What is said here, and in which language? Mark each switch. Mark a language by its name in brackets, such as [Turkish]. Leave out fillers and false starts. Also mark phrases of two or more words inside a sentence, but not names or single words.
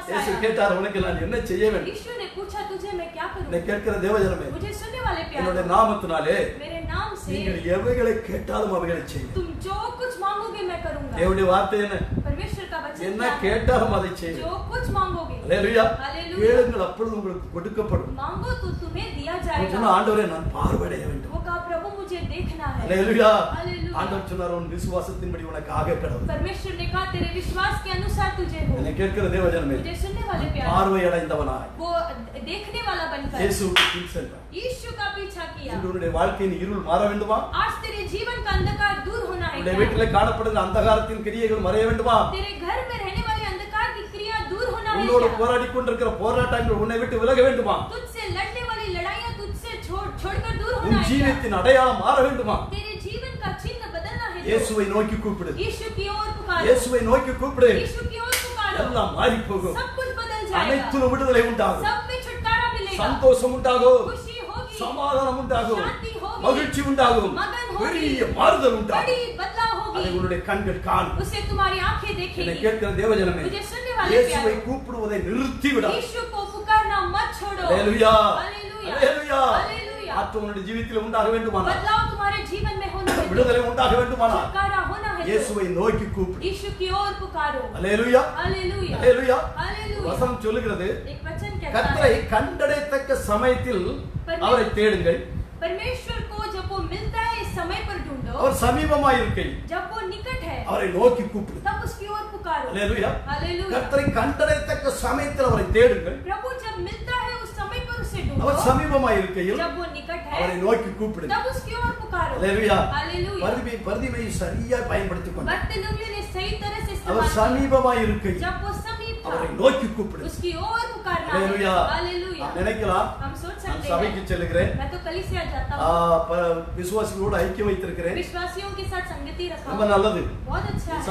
[Tamil] இயேசு [Hindi] आया, [Tamil] கேட்டார், உனக்கு நான் என்ன செய்ய வேண்டும்? [Hindi] यीशु ने पूछा तुझे मैं क्या [Tamil] என்னை [Hindi] करूं? [Tamil] கேட்கிற தேவஜனமே, [Hindi] मुझे सुनने वाले [Tamil] என்னுடைய [Hindi] प्यारे, [Tamil] நாமத்தினாலே [Hindi] मेरे नाम से [Tamil] நீங்கள் எவைகளை கேட்டாலும் அவைகளை செய்யும். [Hindi] तुम जो कुछ मांगोगे मैं करूंगा। [Tamil] தேவனுடைய வார்த்தை என்ன? [Hindi] परमेश्वर का वचन [Tamil] என்ன [Hindi] क्या है? [Tamil] கேட்டாலும் அதை செய்யும். [Hindi] जो कुछ मांगोगे, [Tamil] அல்லேலூயா. [Hindi] हालेलुया। [Tamil] கேளுங்கள், அப்பொழுது உங்களுக்கு கொடுக்கப்படும். [Hindi] मांगो तो तुम्हें दिया [Tamil] அவன் [Hindi] जाएगा। [Tamil] சொன்ன, ஆண்டவரே நான் பார்வையிட வேண்டும். [Hindi] वो कहा प्रभु मुझे देखना है। [Tamil] அல்லேலூயா. [Hindi] हालेलुया। [Tamil] ஆண்டவர் சொன்னார், உன் விசுவாசத்தின்படி உனக்கு ஆக கடவுள். [Hindi] परमेश्वर ने कहा तेरे विश्वास के अनुसार तुझे हो। [Tamil] என்னை கேட்கிற தேவஜனமே, [Hindi] मुझे सुनने वाले प्यारे, [Tamil] பார்வையடைந்தவனாய் [Hindi] वो देखने वाला बनकर [Tamil] இயேசுவுக்கு பின் சென்றார். [Hindi] यीशु का पीछा किया। [Tamil] இன்று உன்னுடைய வாழ்க்கையின் இருள் மாற வேண்டுமா? [Hindi] आज तेरे जीवन का अंधकार दूर होना है [Tamil] உன்னுடைய [Hindi] क्या? [Tamil] வீட்டிலே காணப்படுகிற அந்தகாரத்தின் கிரியைகள் மறைய வேண்டுமா? [Hindi] तेरे घर में रहने वाले अंधकार की क्रिया दूर होना है [Tamil] உன்னோடு [Hindi] क्या? [Tamil] போராடி கொண்டிருக்கிற போராட்டங்கள் உன்னை விட்டு விலக வேண்டுமா? [Hindi] तुझसे लड़ने वाली लड़ाइयां तुझसे छोड़कर दूर होना [Tamil] உன் [Hindi] है क्या? [Tamil] ஜீவியத்தின் அடையாளம் மாற வேண்டுமா? [Hindi] तेरे जीवन का चिन्ह बदलना है क्या? [Tamil] இயேசுவை நோக்கி கூப்பிடு. [Hindi] यीशु की ओर पुकारो, [Tamil] இயேசுவை நோக்கி கூப்பிடு. [Hindi] यीशु की ओर पुकारो, [Tamil] எல்லாம் மாறி போகும். [Hindi] सब कुछ बदल जाएगा, [Tamil] அனைத்திலும் விடுதலை உண்டாகும். [Hindi] सब में छुटकारा मिलेगा, [Tamil] சந்தோஷம் உண்டாகும். [Hindi] खुशी होगी, [Tamil] சமாதானம் உண்டாகும். [Hindi] शांति होगी, [Tamil] மகிழ்ச்சி உண்டாகும். [Hindi] मगन होगी, [Tamil] பெரிய மாறுதல் உண்டாகும். [Hindi] बड़ी बदलाव [Tamil] அதை [Hindi] होगी, [Tamil] உன்னுடைய கண்கள் காணும். [Hindi] उसे तुम्हारी आंखें [Tamil] என்னை [Hindi] देखेगी। [Tamil] கேட்கிற தேவஜனமே, [Hindi] मुझे सुनने वाले [Tamil] இயேசுவை [Hindi] प्यारे, [Tamil] கூப்பிடுவதை நிறுத்தி விட. [Hindi] यीशु को पुकारना मत छोड़ो। [Tamil] அல்லேலூயா. [Hindi] हालेलुया, [Tamil] அல்லேலூயா. [Hindi] हालेलुया। [Tamil] மாற்றம் உன்னுடைய ஜீவியத்தில் உண்டாக வேண்டுமானால், [Hindi] बदलाव तुम्हारे जीवन में होना है, [Tamil] விடுதலை உண்டாக வேண்டுமானால் [Hindi] छुटकारा होना है, [Tamil] இயேசுவை நோக்கி கூப்பிடு. [Hindi] यीशु की ओर पुकारो। [Tamil] அல்லேலூயா. [Hindi] हालेलुया, [Tamil] அல்லேலூயா. [Hindi] हालेलुया। [Tamil] வசனம் சொல்லுகிறது, [Hindi] एक वचन कहता [Tamil] கர்த்தரை [Hindi] है, [Tamil] கண்டடையத்தக்க சமயத்தில் அவரை தேடுங்கள். [Hindi] परमेश्वर को जब वो मिलता है इस समय पर ढूंढो, [Tamil] அவர் சமீபமாய் இருக்கையில் [Hindi] जब वो निकट है [Tamil] அவரை நோக்கி கூப்பிடு. [Hindi] तब उसकी ओर पुकारो। [Tamil] அல்லேலூயா. [Hindi] हालेलुया। [Tamil] கர்த்தரை கண்டடையத்தக்க சமயத்தில் அவரை தேடுங்கள். [Hindi] प्रभु जब मिलता है उस समय पर उसे [Tamil] அவர் [Hindi] ढूंढो, [Tamil] சமீபமாய் இருக்கையில் [Hindi] जब वो निकट है [Tamil] அவரை நோக்கி கூப்பிடு. [Hindi] तब उसकी ओर पुकारो। [Tamil] அல்லேலூயா. [Hindi] हालेलुया। [Tamil] பரிதிமையை சரியா பயன்படுத்திக் கொண்டார். [Hindi] बर्तिलुम्य ने सही तरह से [Tamil] அவர் [Hindi] इस्तेमाल किया। [Tamil] சமீபமாய் இருக்கையில் [Hindi] जब वो समीप था [Tamil] அவரை நோக்கி கூப்பிடு. [Hindi] उसकी ओर पुकारना है। [Tamil] அல்லேலூயா. [Hindi] हालेलुया। [Tamil] நாம் நினைக்கலாம் [Hindi] हम सोच [Tamil] நான் [Hindi] सकते [Tamil] சபைக்கு [Hindi] हैं [Tamil] செல்லுகிறேன், [Hindi] मैं तो कलीसिया जाता हूँ, [Tamil] விசுவாசிகளோடு ஐக்கியம் வைத்திருக்கிறேன், [Hindi] विश्वासियों के साथ संगति रखा [Tamil] ரொம்ப [Hindi] हूँ, [Tamil] நல்லது. [Hindi] बहुत अच्छा है।